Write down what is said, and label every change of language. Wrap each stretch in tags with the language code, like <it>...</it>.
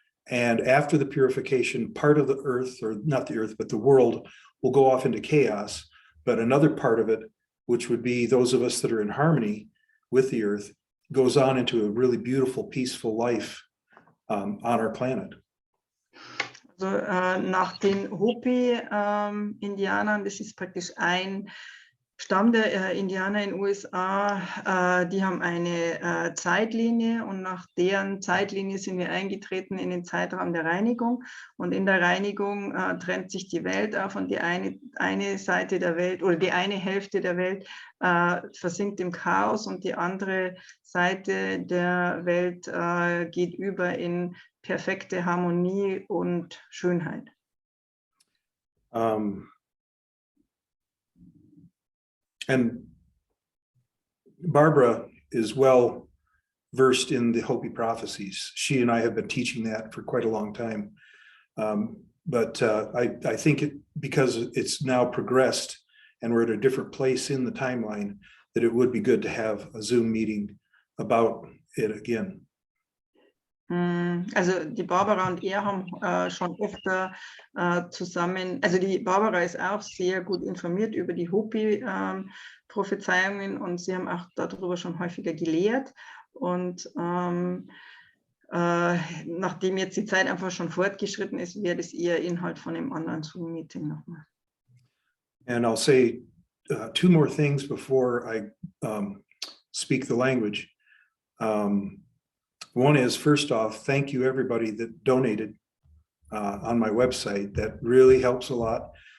<en>And after the purification, part of the earth, or not the earth, but the world will go off into chaos. But another part of it, which would be those of us that are in harmony with the earth, goes on into a really beautiful, peaceful life on our planet.</en> <de>Also nach den Hopi-Indianern, das ist praktisch ein Stamm der Indianer in den USA, die haben eine Zeitlinie und nach deren Zeitlinie sind wir eingetreten in den Zeitraum der Reinigung. Und in der Reinigung trennt sich die Welt auf und die eine Seite der Welt oder die eine Hälfte der Welt versinkt im Chaos und die andere Seite der Welt geht über in perfekte Harmonie und Schönheit.</de> <en>And Barbara is well versed in the Hopi prophecies. She and I have been teaching that for quite a long time. But I think because it's now progressed and we're at a different place in the timeline, that it would be good to have a Zoom meeting about it again.</en> <de>Also die Barbara und er haben schon öfter zusammen, also die Barbara ist auch sehr gut informiert über die Hopi-Prophezeiungen und sie haben auch darüber schon häufiger gelehrt. Und nachdem jetzt die Zeit einfach schon fortgeschritten ist, wäre das eher Inhalt von einem anderen Zoom-Meeting nochmal.</de> <en>And I'll say two more things before I speak the language. One is, first off, thank you everybody that donated on my website. That really helps a lot.</en>